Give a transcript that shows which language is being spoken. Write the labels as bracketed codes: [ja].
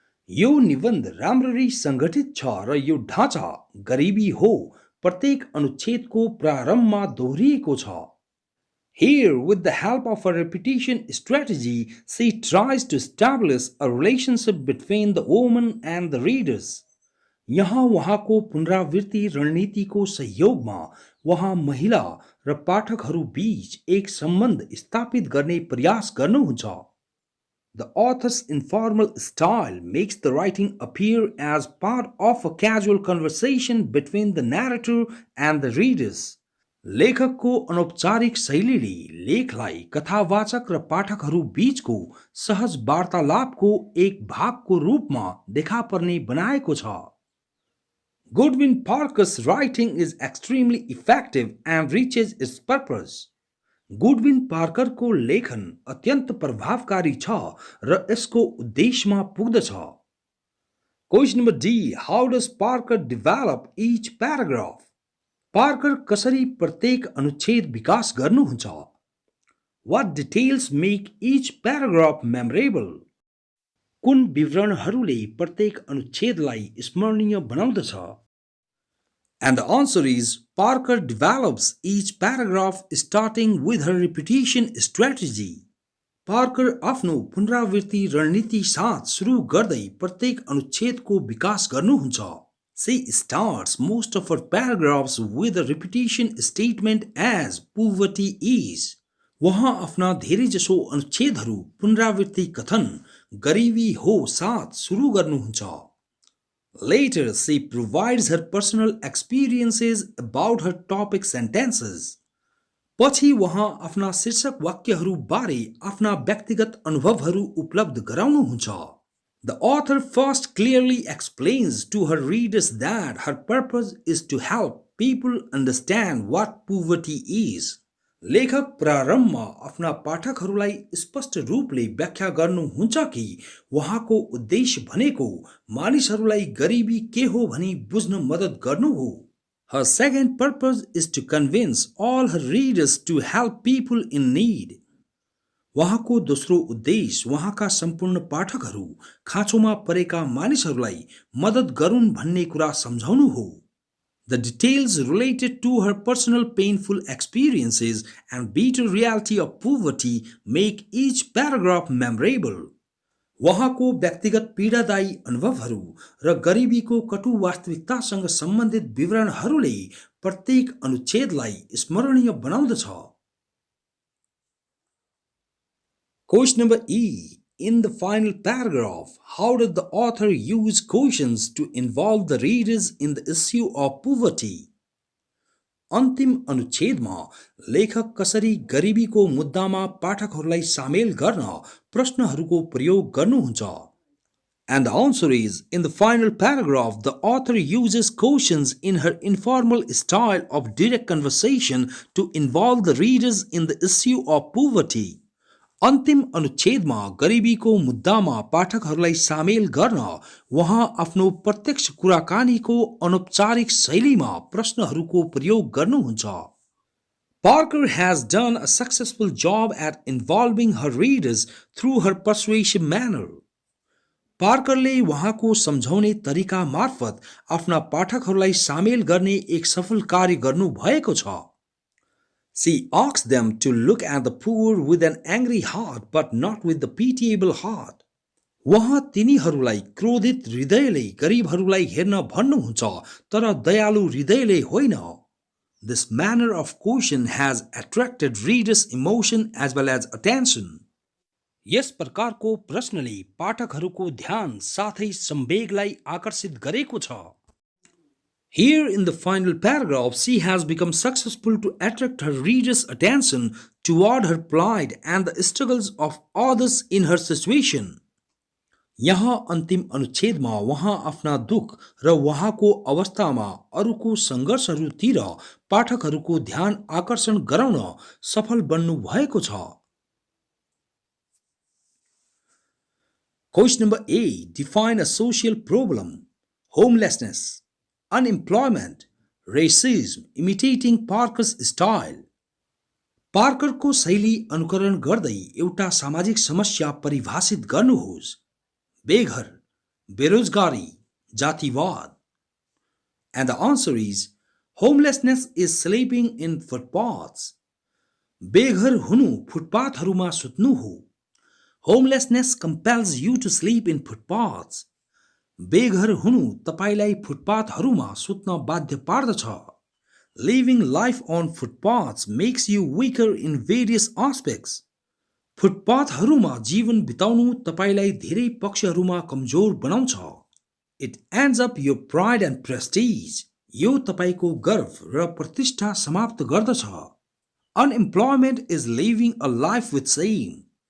[ne] यो निबन्ध राम्ररी सङ्गठित छ र यो ढाँचा गरिबी हो प्रत्येक अनुच्छेदको प्रारम्भमा दोहोरिएको छ. [en] Here, with the help of a repetition strategy, she tries to establish a relationship between the woman and the readers. [ne] यहाँ वहाँको पुनरावृत्ति रणनीतिको सहयोगमा वहाँ महिला र पाठकहरू बीच एक सम्बन्ध स्थापित गर्ने प्रयास गर्नुहुन्छ. [en] The author's informal style makes the writing appear as part of a casual conversation between the narrator and the readers. [ne] लेखकको अनौपचारिक शैलीले लेखलाई कथावाचक र पाठकहरू बीचको सहज वार्तालापको एक भागको रूपमा देखा पर्ने बनाएको छ. [en] Goodwin Parker's writing is extremely effective and reaches its purpose. [ne] Goodwin Parker को लेखन अत्यन्त प्रभावकारी छ र यसको उद्देश्यमा पुग्दछ. [en] Question number D. How does Parker develop each paragraph? [ne] Parker कसरी प्रत्येक अनुच्छेद विकास गर्नुहुन्छ? [en] What details make each paragraph memorable? [ne] कुन विवरणहरूले प्रत्येक अनुच्छेदलाई स्मरणीय बनाउँदछ? [en] And the answer is, Parker develops each paragraph starting with her repetition strategy. [ne] Parker आफ्नो पुनरावृत्ति रणनीति साथ सुरु गर्दै प्रत्येक अनुच्छेदको विकास गर्नुहुन्छ. [en] She starts most of her paragraphs with a repetition statement as poverty is. [ne] वहाँ आफ्ना धेरैजसो अनुच्छेदहरू पुनरावृत्ति कथन गरिबी हो साथ सुरु गर्नुहुन्छ. [en] Later, she provides her personal experiences about her topic sentences. [ne] पछि वहाँ आफ्ना शीर्षक वाक्यहरू बारे आफ्ना व्यक्तिगत अनुभवहरू उपलब्ध गराउनुहुन्छ. [en] The author first clearly explains to her readers that her purpose is to help people understand what poverty is. [ne] लेखक प्रारम्भमा आफ्ना पाठकहरूलाई स्पष्ट रूपले व्याख्या गर्नुहुन्छ कि वहाँको उद्देश्य भनेको मानिसहरूलाई गरिबी के हो भनी बुझ्न मद्दत गर्नु हो. [en] Her second purpose is to convince all her readers to help people in need. [ne] वहाँको दोस्रो उद्देश्य वहाँका सम्पूर्ण पाठकहरू खाँचोमा परेका मानिसहरूलाई मद्दत गरून् भन्ने कुरा सम्झाउनु हो. [en] The details related to her personal painful experiences and bitter reality of poverty make each paragraph memorable. [ne] वहाँको व्यक्तिगत पीडादायी अनुभवहरू र गरिबीको कटु वास्तविकतासँग सम्बन्धित विवरणहरूले प्रत्येक अनुच्छेदलाई स्मरणीय बनाउँदछ. [en] Question number E. In the final paragraph, how did the author use quotients to involve the readers in the issue of poverty? [ne] अन्तिम अनुच्छेदमा लेखक कसरी गरिबीको मुद्दामा पाठकहरूलाई सामेल गर्न प्रश्नहरूको प्रयोग गर्नुहुन्छ? [en] And the answer is, in the final paragraph, the author uses quotients in her informal style of direct conversation to involve the readers in the issue of poverty. [ne] अन्तिम अनुच्छेदमा गरिबीको मुद्दामा पाठकहरूलाई सामेल गर्न उहाँ आफ्नो प्रत्यक्ष कुराकानीको अनौपचारिक शैलीमा प्रश्नहरूको प्रयोग गर्नुहुन्छ. [en] Parker has done a successful job at involving her readers through her persuasive manner. [ne] पार्करले उहाँको सम्झाउने तरिका मार्फत आफ्ना पाठकहरूलाई सामेल गर्ने एक सफल कार्य गर्नु भएको छ. [en] She asks them to look at the poor with an angry heart but not with the pitiable heart. [ne] उहाँ तिनीहरूलाई क्रोधित हृदयले गरिबहरूलाई हेर्न भन्नुहुन्छ तर दयालु हृदयले होइन. [en] This manner of quotient has attracted readers' emotion as well as attention. [ne] यस प्रकारको प्रश्नले पाठकहरूको ध्यान साथै संवेगलाई आकर्षित गरेको छ. [en] Here in the final paragraph, she has become successful to attract her readers' attention toward her plight and the struggles of others in her situation. [ne] यहाँ अन्तिम अनुच्छेदमा उहाँ आफ्ना दुख र उहाँको अवस्थामा अरूको सङ्घर्षहरूतिर पाठकहरूको ध्यान आकर्षण गराउन सफल बन्नु भएको छ. [en] Question number A. Define a social problem. Homelessness, unemployment, racism, imitating Parker's style. [ne] पार्करको शैली अनुकरण गर्दै एउटा सामाजिक समस्या परिभाषित गर्नुहोस्. बेघर, बेरोजगारी, जातिवाद. [en] And the answer is, homelessness is sleeping in footpaths. [ne] बेघर हुनु फुटपाथहरूमा सुत्नु हो. [en] Homelessness compels you to sleep in footpaths. [ne] बेघर हुनु तपाईलाई फुटपाथहरूमा सुत्न बाध्य पार्दछ. [en] Living life on footpaths makes you weaker in various aspects. [ne] फुटपाथहरूमा जीवन बिताउनु तपाईलाई धेरै पक्षहरूमा कमजोर बनाउँछ. [en] It ends up your pride and prestige. [ne] यो तपाईको गर्व र प्रतिष्ठा समाप्त गर्दछ. [en] Unemployment is living a life with shame.